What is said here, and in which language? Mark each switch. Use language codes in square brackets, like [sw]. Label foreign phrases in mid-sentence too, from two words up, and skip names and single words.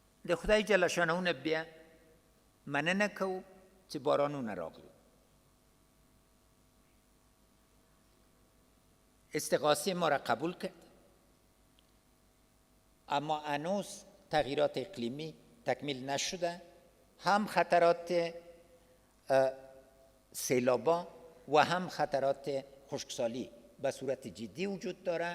[ps] د خدای جل شانه نه بیا مننه کوو چې بارانونه راغلي. [fa] استغاثه ما را قبول کرد، اما هنوز تغییرات اقلیمی تکمیل نشده، هم خطرات سیلابا و هم خطرات خشکسالی به صورت جدی وجود داره.